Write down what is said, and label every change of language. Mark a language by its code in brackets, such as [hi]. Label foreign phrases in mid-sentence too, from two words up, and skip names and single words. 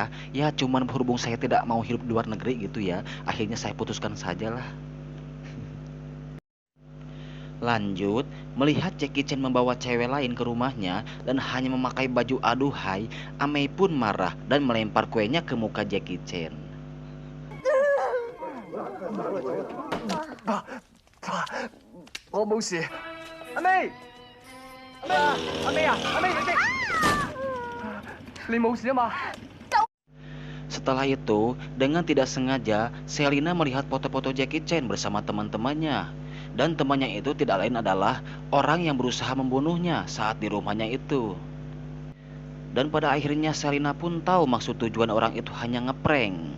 [id] Ya cuman berhubung saya tidak mau hidup di luar negeri gitu ya, akhirnya saya putuskan sajalah. Lanjut, melihat Jackie Chan membawa cewek lain ke rumahnya dan hanya memakai baju aduhai, Amei pun marah dan melempar kuenya ke muka Jackie Chan. [yue] 我冇事。阿 May， 阿 May 啊，阿 May 你冇事啊嘛？ [id] Setelah itu, dengan tidak sengaja, Selina melihat foto-foto Jackie Chan bersama teman-temannya. Dan temannya itu tidak lain adalah orang yang berusaha membunuhnya saat di rumahnya itu. Dan pada akhirnya Selina pun tahu maksud tujuan orang itu hanya ngeprank.